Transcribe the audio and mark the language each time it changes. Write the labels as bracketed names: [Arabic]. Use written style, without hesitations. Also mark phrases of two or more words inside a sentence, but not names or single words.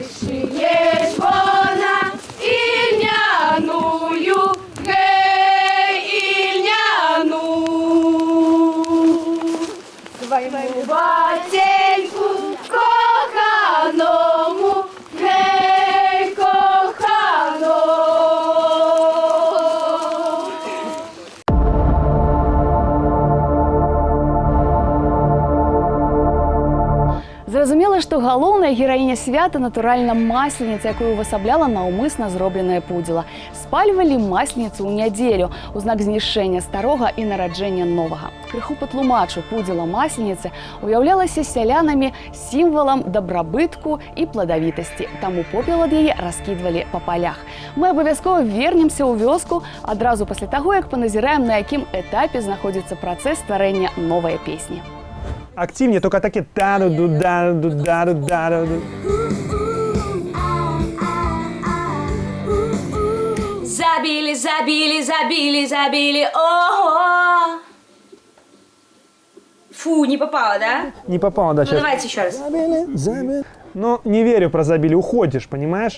[Ukrainian] Шиє ж вона ільняную, гей, ільняну. Своєму батеньку коханому, гей, кохано. [Belarusian] Зразумела, што галоўная гераіня свята натуральна масленіца, якую увасабляла наўмысна зробленае пудзіла. Спальвалі масленіцу ў нядзелю у знак знішчэння старога і нараджэння новага. Крыху патлумачу, пудзіла масленіцы уяўлялася сялянамі сімвалам дабрабытку і пладавітасці, таму попел ад яе раскідвалі па палях. Мы абавязкова вернемся ў вёску адразу пасля таго, як паназіраем, на якім этапе знаходзіцца працэс стварэння новай песні. [Russian] Активнее, только такие та-ду-ду-да-ду-да-ду-да-ду-да-ду. Забили, ого! Фу, не попало, да? Не попало, да, Ну сейчас. давайте еще раз. Забили. Ну, не верю про забили, уходишь, понимаешь?